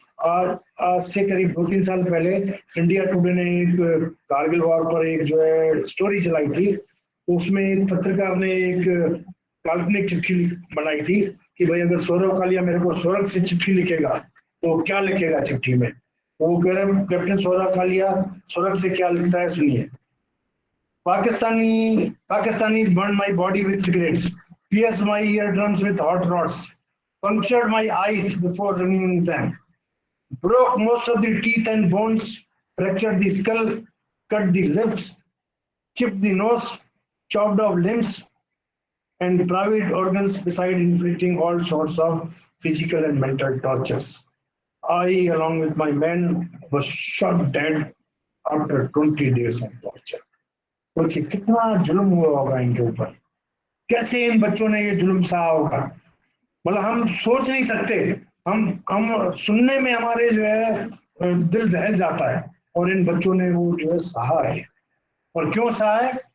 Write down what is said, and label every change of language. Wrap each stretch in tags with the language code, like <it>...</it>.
<hi>आज से करीब 2-3 साल पहले इंडिया टुडे ने एक कारगिल वॉर पर एक जो है स्टोरी चलाई थी। उसमें एक पत्रकार ने एक काल्पनिक चिट्ठी बनाई थी कि भाई अगर सौरभ कालिया मेरे को स्वर्ग से चिट्ठी लिखेगा तो क्या लिखेगा चिट्ठी में। वो कह रहे कैप्टन सौरभ कालिया स्वर्ग से क्या लिखता है, सुनिए।</hi> <en>Pakistanis burned my body with cigarettes, pierced my eardrums with hot rods, punctured my eyes before removing them, broke most of the teeth and bones, fractured the skull, cut the lips, chipped the nose, chopped off limbs, and private organs beside inflicting all sorts of physical and mental tortures. I, along with my men, was shot dead after 20 days of torture.</en> <hi>सोचिए कितना जुल्म हुआ होगा इनके ऊपर, कैसे इन बच्चों ने ये जुल्म सहा होगा, मतलब हम सोच नहीं सकते। हम सुनने में हमारे जो है दिल दहल जाता है। और इन बच्चों ने वो जो है सहा है। और क्यों सहा है?</hi>